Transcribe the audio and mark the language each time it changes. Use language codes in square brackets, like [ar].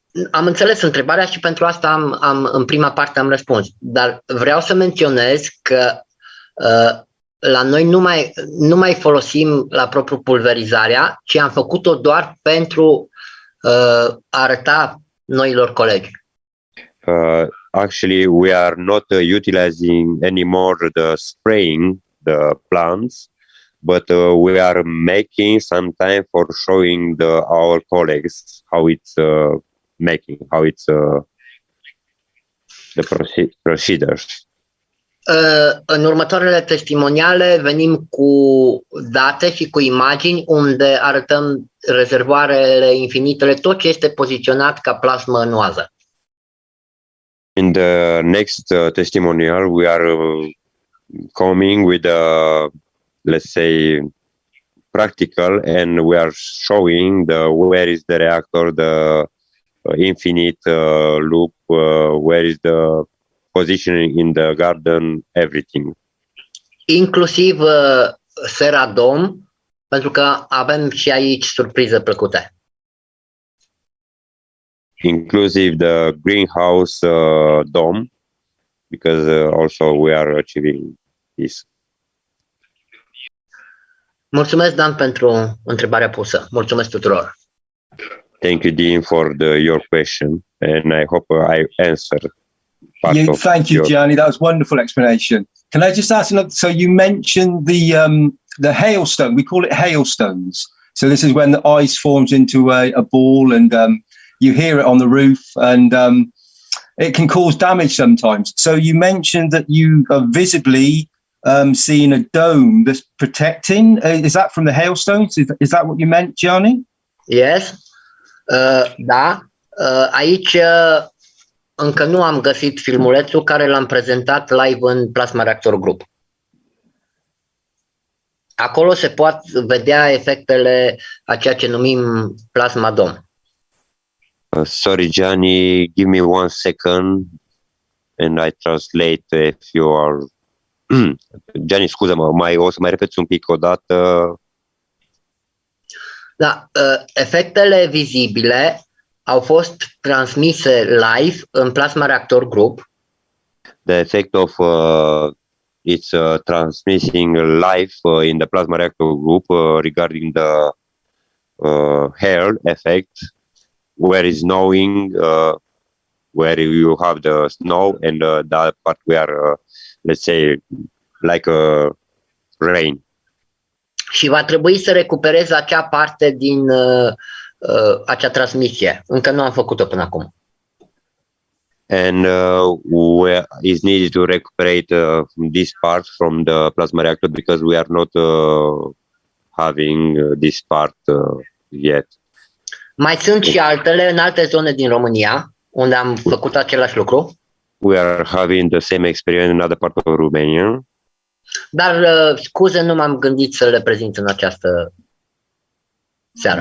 [ro] Am înțeles întrebarea și pentru asta în prima parte am răspuns. Dar vreau să menționez că la noi nu mai folosim la propriu pulverizarea, ci am făcut-o doar pentru a arăta noilor colegi. [en] Actually, we are not utilizing anymore the spraying the plants, but we are making some time for showing our colleagues how it's how it's the procedures. [ro] În următoarele testimoniale venim cu date și cu imagini unde arătăm rezervoarele infinitele, tot ce este poziționat ca plasmă în oază. [en] In the next testimonial, we are coming with let's say, practical, and we are showing where is the reactor, the infinite loop, where is the positioning in the garden, everything. [ro] Inclusiv sera dom, pentru că avem și aici surprize plăcute. [en] Inclusive the greenhouse dome, because also we are achieving this. [ro] Mulțumesc, Dan, pentru întrebarea pusă. Mulțumesc tuturor. [en] Thank you, Dean, for your question, and I hope I answered. Thank you, Gianni. That was a wonderful explanation. Can I just ask another? So you mentioned the hailstone. We call it hailstones. So this is when the ice forms into a ball, and you hear it on the roof, and it can cause damage sometimes. So you mentioned that you are visibly seeing a dome that's protecting. Is that from the hailstones? Is that what you meant, Gianni? Yes. Da. [ro] Aici încă nu am găsit filmulețul care l-am prezentat live în Plasma Reactor Group. Acolo se pot vedea efectele a ceea ce numim plasma dome. [en] Sorry, Gianni, give me 1 second and I translate if you are... [ro] Gianni, scuză-mă, o să mai repeți un pic o dată. Da, efectele vizibile au fost transmise live în Plasma Reactor Group. [en] The effect of it's transmitting live in the Plasma Reactor Group regarding the hair effect, where is snowing, where you have the snow, and that part where, let's say, like rain. [ro] Și va trebui să recuperez acea parte din acea transmisie. Încă nu am făcut-o până acum. [en] And where is needed to recuperate this part from the plasma reactor, because we are not having this part yet. [ro] Mai sunt și altele în alte zone din România unde am făcut același lucru. [en] We are having the same experience in other part of Romania. [ro] Dar scuze, nu m-am gândit să le prezint în această seară.